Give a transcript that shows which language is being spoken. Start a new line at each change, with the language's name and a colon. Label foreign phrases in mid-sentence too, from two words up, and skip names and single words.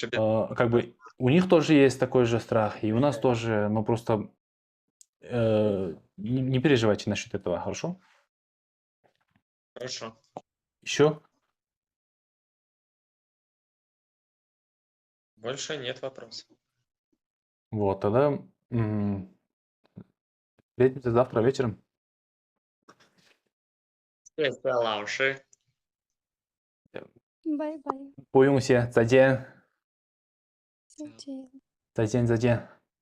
Russian: как бы у них тоже есть такой же страх, и у нас тоже, но просто не переживайте насчет этого, хорошо? хорошо. Еще? Больше нет вопросов. Вот, тогда встретимся завтра вечером.
Chinese: 谢谢老师。拜拜，不用谢，再见，再见。再见，再见。